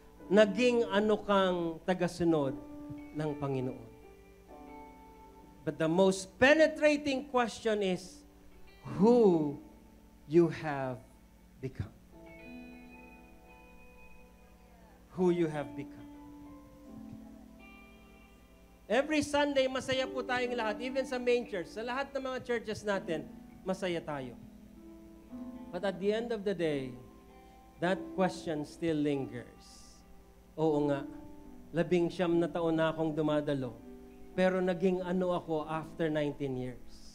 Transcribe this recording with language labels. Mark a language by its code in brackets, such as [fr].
[tl] Naging ano kang tagasunod ng Panginoon? [en] But the most penetrating question is, who you have become? Who you have become. [tl] Every Sunday, masaya po tayong lahat. Even sa main church, sa lahat ng mga churches natin, masaya tayo. [en] But at the end of the day, that question still lingers. [tl] Oo nga, 19 na taon na akong dumadalo, pero naging ano ako [en] after 19 years?